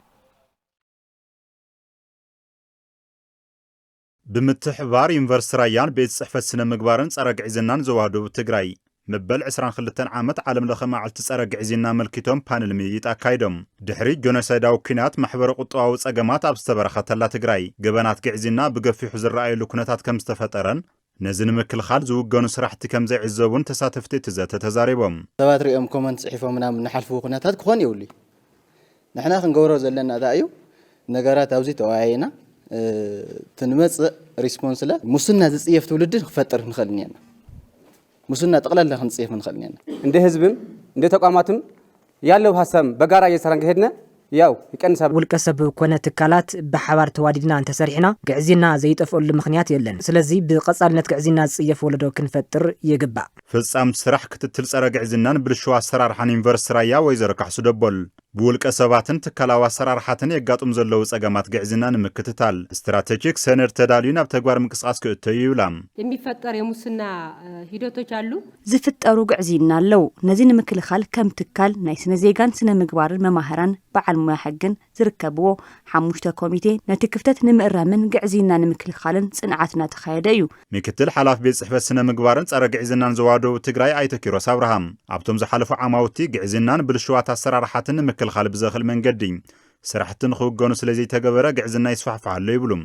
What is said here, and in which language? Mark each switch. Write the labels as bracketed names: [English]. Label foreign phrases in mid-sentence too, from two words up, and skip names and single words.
[Tigrinya] ብምትሕባር ዩኒቨርሲቲ ራያን ቤት ጽሕፈት ስነ ምግባርን ጸረ ግዕዝናን ዞባ ደቡብ ትግራይ መበል 22 ዓመት ዓለም ለኸ መዓልቲ ጸረ ግዕዝና መልኪቶም ፓነል ምይይጥ ኣካይዶም ድሕሪ ጆኖሳይዳዊ ኩናት ማሕበረ ቁጠባዊ ጸገማት ኣብ ዝተበረኸተላ ትግራይ ገበናት ግዕዝና ብገፊሑ ዝረኣየሉ ኩነታት ከም ዝተፈጠረን ነዚ ንምክልኻል ዝውገኑ ስራሕቲ ከም ዘይዕዘቡን ተሳተፍቲ እቲ ዘተ ተዛሪቦም ሰባት ሪኦም ኮመንት ጽሒፎም ምናምን ንሓልፉ ኩነታት ክኾን ይውሉ ንሕና ክንገብሮ ዘለና እንታይ እዩ ነገራት ኣብዚ ተወያይና ትንመጽእ ሪስፖንስለ ሙስና ዝጽየፍ ትውልድ ክፈጥር ንኽእል ኢና ሙስና ጠቅላላ ክንጽየፍ ንኽእል ኢና [Amharic] እንደ ህዝብም እንደ ተቋማትም ያለው ሐሳብ በጋራ እየሰራን ከሄድነ ያው ይቀንሳል [Tigrinya] ውልቀ ሰብ ኮነ ትካላት ብሓባር ተዋዲድና እንተሰሪሕና ግዕዚና ዘይጠፍአሉ ምክንያት የለን ስለዚ ብቀጻልነት ግዕዚና ዝጽየፍ ወለዶ ክንፈጥር ይግባእ ፍጻም ስራሕ ክትትል ጸረ ግዕዝናን ብልሽው ኣሰራርሓን ዩኒቨርሲቲ ራያ ወይዘሮ ካሕሱ ደቦል ብውልቀ ሰባትን ትካላዊ ኣሰራርሓትን የጋጡም ዘለዉ ጸገማት ግዕዝና ንምክትታል ስትራቴጂክ ሰነድ ተዳልዩ ናብ ተግባር ምንቅስቃስ ክእተዩ ይብላ [Amharic] የሚፈጠር የሙስና ሂደቶች አሉ [Tigrinya] ዝፍጠሩ ግዕዝና አለው ነዚ ንምክልኻል ከም ትካል ናይ ስነ ዜጋን ስነ ምግባርን መማህራን በዓል ሙያ ሕግን ዝርከብዎ 5 ኮሚቴ ነቲ ክፍተት ንምእራምን ግዕዝና ንምክልኻልን ጽንዓትና ተኻየደ እዩ ምክትል ሓላፊ ቤት ጽሕፈት ስነ ምግባርን ጸረ ግዕዝናን ዞባ ደቡብ ትግራይ ኣይተ ኪሮስ አብርሃም ኣብቶም ዝሓለፉ ዓማውቲ ግዕዝናን ብልሽዋት ኣሰራርሓትን ንምክልኻል ብዘኽእል መንገዲ ስራሕትን ክውገኑ ስለዚ ተገበረ ግዕዝና ይስፋሕፋሓሉ ይብሉም